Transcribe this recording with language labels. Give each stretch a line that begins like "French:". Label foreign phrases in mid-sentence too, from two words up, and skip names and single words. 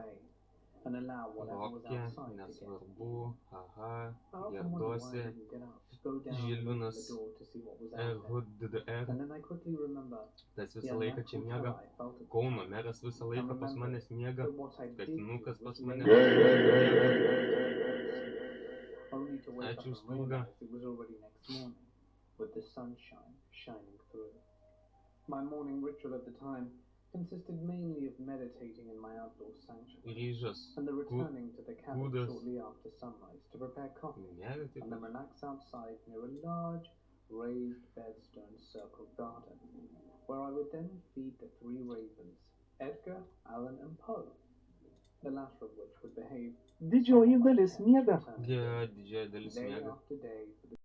Lithuanian: Rokė, nesvarbu, aha, Gerdose, Žilvinas, DDR. Tas visą laiką čia miega, Kauno meras visą laiką pas manęs miega, Katinukas pas manęs miega. Ačiū Spurga.
English: Consisted mainly of meditating in my outdoor sanctuary
Lithuanian: Ryžas,
English: and the returning to the cabin
Lithuanian: kūdas.
English: shortly after sunrise to prepare coffee and then relax outside near a large raised bedstone circled garden where I would then feed the 3 ravens, Edgar, Alan and Poe, the latter of which would behave
Lithuanian: Didžioji dalis miega. Didžioji dalis miega.
English: day after day.